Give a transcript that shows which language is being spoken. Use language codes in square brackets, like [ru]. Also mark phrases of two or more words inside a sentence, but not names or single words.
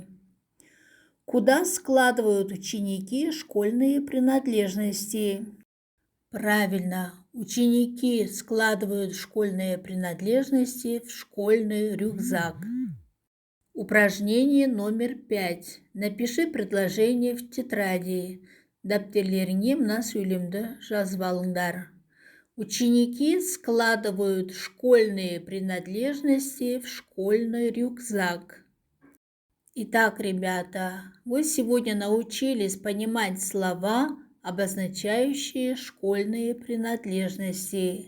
[ru] Куда складывают ученики школьные принадлежности? Правильно, ученики складывают школьные принадлежности в школьный рюкзак. Упражнение номер 5. Напиши предложение в тетради. [kk] Дәптерлеріңе мына сөйлемді жазып алыңдар. [ru] Ученики складывают школьные принадлежности в школьный рюкзак. Итак, ребята, вы сегодня научились понимать слова, обозначающие школьные принадлежности.